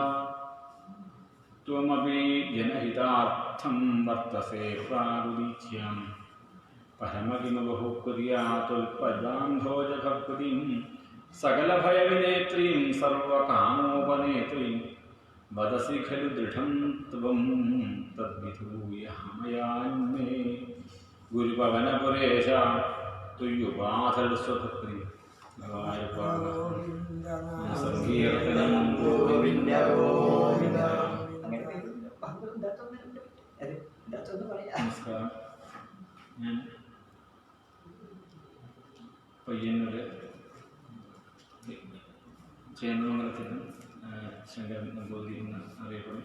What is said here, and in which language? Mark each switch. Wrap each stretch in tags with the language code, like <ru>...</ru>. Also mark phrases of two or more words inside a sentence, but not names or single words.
<sa>त्वमपि जनहितार्थं वर्तसे प्रागुदीच्यां परमकिमबहुकुर्या तुल्पदाम्भोजभक्तिं सकलभयविनेत्रीं सर्वकामोपनेत्रीं वदसि खलु दृढं त्वं तद्विधूय मयान्मे गुरुपवनपुरेश तुय्युपाधल्स्वभक्तिं സങ്കീർത്തനം</sa> <ml>ഗോവിന്ദ ഗോവിന്ദ. നമസ്കാരം. ഞാൻ പയ്യന്നൂർ ചേന്നമംഗലത്തിൽ ശങ്കരൻ നമ്പൂതിരി എന്ന് അറിയപ്പെടും.</ml>